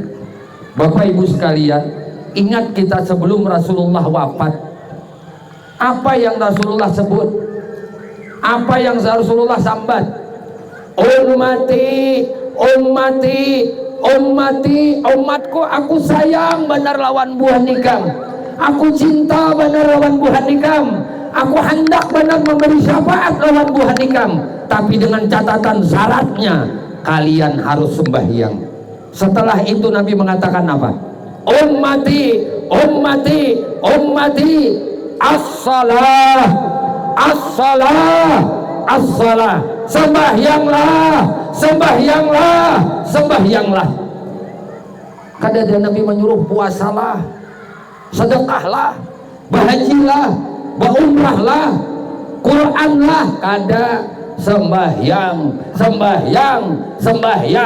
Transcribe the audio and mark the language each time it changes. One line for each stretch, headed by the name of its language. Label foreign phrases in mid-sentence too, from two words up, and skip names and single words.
Indonesian: Bapak Ibu sekalian, ingat kita sebelum Rasulullah wafat, apa yang Rasulullah sebut? Apa yang Rasulullah sambat?
Arabic: أمتي، أمتي، أمتي,
Banjar: umatku aku sayang benar lawan buah nikam. Aku cinta benar lawan buah nikam. Aku hendak benar memberi syafaat lawan buah nikam.
Indonesian: Tapi dengan catatan syaratnya, kalian harus sembahyang. Setelah itu Nabi mengatakan apa?
Arabic: أمتي، أمتي، أمتي, الصلاة، الصلاة, الصلاة.
Indonesian: Sembahyanglah, sembahyanglah, sembahyanglah. Kadang Nabi menyuruh puasalah, sedekahlah, bahajilah, berumrahlah, Quranlah. Kada sembahyang, sembahyang, sembahyang.